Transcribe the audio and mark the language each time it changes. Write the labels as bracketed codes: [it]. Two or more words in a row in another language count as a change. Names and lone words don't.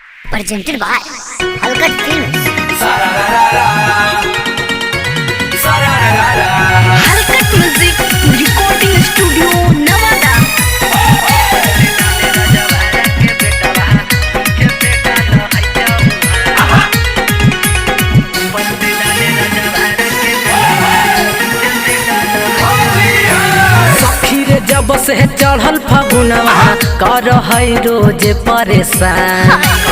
[en] presented by Halkat Films. Halkat Music Recording Studio, Nevada. [bho] सखी रे जब से चढ़ल फगुनवा कर है रोज परेशान।